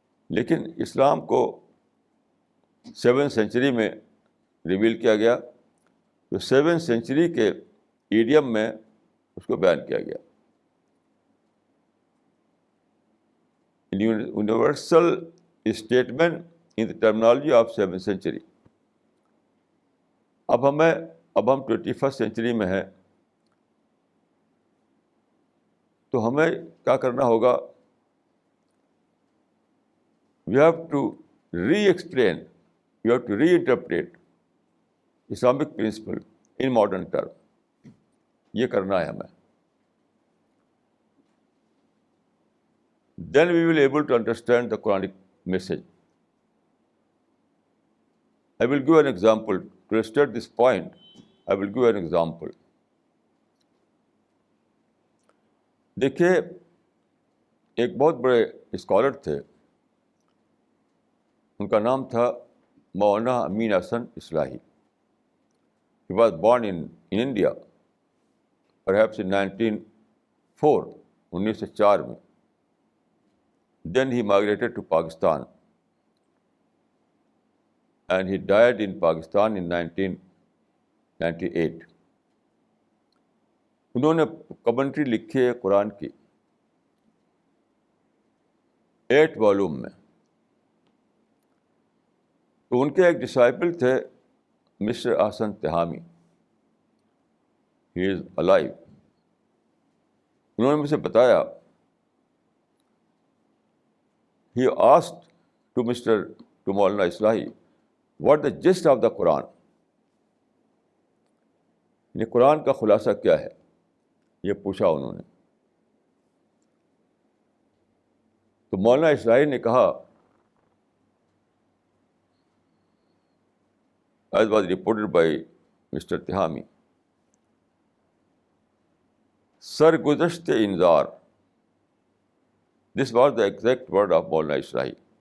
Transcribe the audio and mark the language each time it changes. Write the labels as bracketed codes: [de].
[ur] لیکن اسلام کو 7 سینچری میں ریویل کیا گیا، تو 7 سینچری کے ایڈیم میں اس کو بیان کیا گیا. [en] Universal statement in the terminology of 7 century. [ur] اب ہم 21 سینچری میں ہیں، تو ہمیں کیا کرنا ہوگا؟ [en] We have to re explain, we have to reinterpret Islamic principle in modern term. [ur] یہ کرنا ہے ہمیں. [en] Then we will be able to understand the Quranic message. I will give an example. To illustrate this point, I will give an example. [ur] دیکھیے ایک بہت بڑے scholar تھے، ان کا نام تھا مولانا امین حسن اصلاحی. [en] He was born in India, perhaps in 1904 [ur] میں. [en] Then he migrated to Pakistan and he died in Pakistan in 1998. [ur] انہوں نے کمنٹری لکھی ہے قرآن کی 8 والیوم میں. تو ان کے ایک ڈسائپل تھے mister Ahsan Tihami. [en] He is alive. [ur] انہوں نے مجھے بتایا، [en] he asked to Maulana Islahi, what the gist of the Quran? [ur] یعنی قرآن کا خلاصہ کیا ہے، یہ پوچھا انہوں نے. تو مولانا اصلاحی نے کہا، [en] as was reported by Mr. [ur] Tihami, سرگزشت انذار. [en] This was the exact word of Maulana Islahi.